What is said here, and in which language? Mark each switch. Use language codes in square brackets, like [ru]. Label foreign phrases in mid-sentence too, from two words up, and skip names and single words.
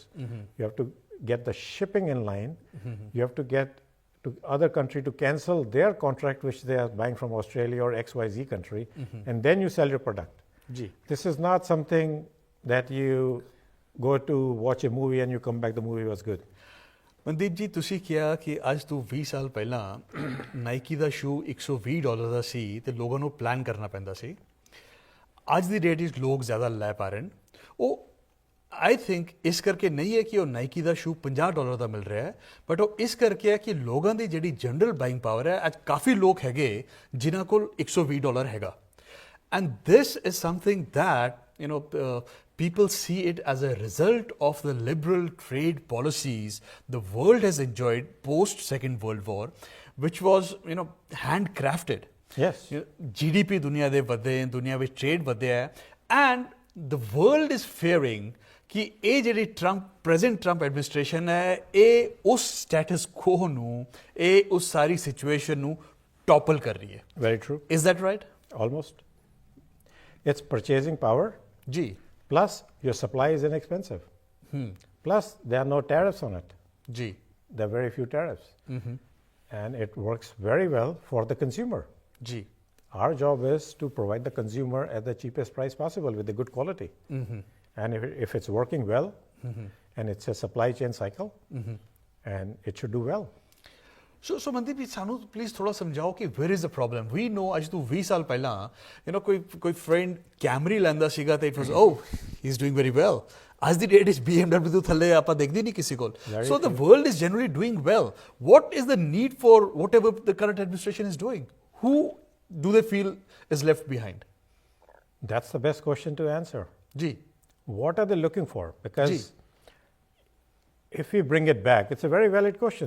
[en] You have to get the shipping in line. You have to get to other country to cancel their contract which they are buying from Australia or XYZ country, and then you sell your product. This is not something that you go to watch a movie and you come back, the movie was good. [pa] ਮਨਦੀਪ ਜੀ, ਤੁਸੀਂ ਕਿਹਾ ਕਿ ਅੱਜ ਤੋਂ 20 ਸਾਲ ਪਹਿਲਾਂ ਨਾਈਕੀ ਦਾ ਸ਼ੂ $120 ਦਾ ਸੀ ਤੇ ਲੋਕਾਂ ਨੂੰ ਪਲਾਨ ਕਰਨਾ ਪੈਂਦਾ ਸੀ। ਅੱਜ ਦੀ ਡੇਟ ਵਿੱਚ ਲੋਕ ਜ਼ਿਆਦਾ ਲੈ ਪਾ ਰਹੇ ਨੇ। ਉਹ [en] I think [pa] ਇਸ ਕਰਕੇ ਨਹੀਂ ਹੈ ਕਿ ਉਹ ਨਾਈਕੀ ਦਾ ਸ਼ੂ $50 ਦਾ ਮਿਲ ਰਿਹਾ ਹੈ, ਬਟ ਉਹ ਇਸ ਕਰਕੇ ਹੈ ਕਿ ਲੋਕਾਂ ਦੀ ਜਿਹੜੀ [en] general buying power [pa] ਹੈ, ਅੱਜ ਕਾਫੀ ਲੋਕ ਹੈਗੇ ਜਿਨ੍ਹਾਂ ਕੋਲ $120 ਹੈਗਾ। [en] And this is something that, people see it as a result of the liberal trade policies the world has enjoyed post Second World War, which was, handcrafted. Yes. [pa] GDP ਦੁਨੀਆ ਦੇ ਵਧੇ, ਦੁਨੀਆ ਵਿੱਚ ਟ੍ਰੇਡ ਵਧਿਆ ਹੈ, [en] and the world is fearing [pa] ਕਿ ਇਹ ਜਿਹੜੀ present Trump administration ਹੈ, ਇਹ ਉਸ [en] status quo [pa] ਨੂੰ, ਇਹ ਉਸ ਸਾਰੀ situation ਨੂੰ topple ਕਰ ਰਹੀ ਹੈ। [en] Very true. Is that right? Almost. It's purchasing power. Plus, your supply is inexpensive. Plus, there are no tariffs on it. There are very few tariffs. And it works very well for the consumer. Our job is to provide the consumer at the cheapest price possible with a good quality. And if it's working well, and it's a supply chain cycle, and it should do well. [pa] So Mandeep ji, ਸਾਨੂੰ ਪਲੀਜ਼ ਥੋੜਾ ਸਮਝਾਓ ਕਿ [en] where is the problem? We know [pa] ਅੱਜ ਤੋਂ 20 ਸਾਲ ਪਹਿਲਾਂ ਕੋਈ ਫਰੈਂਡ ਕੈਮਰੀ ਲੈਂਦਾ ਸੀਗਾ ਤੇ [en] it was, he is doing very well. [pa] ਅੱਜ ਦੀ ਡੇਟ ਵਿੱਚ BMW ਤੋਂ ਥੱਲੇ ਆਪਾਂ ਦੇਖਦੇ ਨਹੀਂ ਕਿਸੇ ਕੋਲ। [en] So the world is generally doing well. What is the need for whatever the current administration is doing? Who do they feel is left behind? That's the best question to answer. What are they looking for? Because if we bring it back, it's a very valid question.